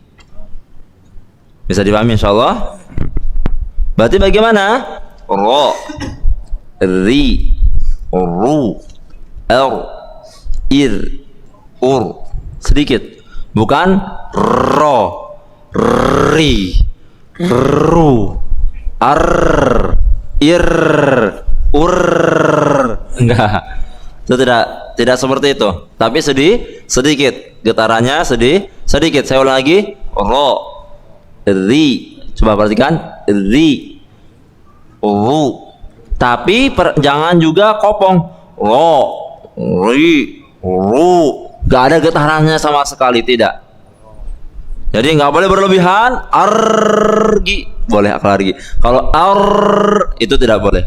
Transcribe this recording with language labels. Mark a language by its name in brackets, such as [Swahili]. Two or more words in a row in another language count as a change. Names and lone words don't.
[Indonesian] Bisa dipahami insyaallah? Berarti bagaimana? Ro, ri, ru, er, ir, ur. Sedikit. Bukan ro, ri, ru, ar, ir, ur. Enggak. Itu tidak seperti itu. Tapi sedikit. Getarannya sedikit. Saya ulang lagi. Ro, ri. Coba perhatikan. Ri, ru. Tapi jangan juga kopong. Ro, ri, ru. Gak ada getarannya sama sekali, tidak. Jadi nggak boleh berlebihan. Argi boleh argi. Kalau ar itu tidak boleh.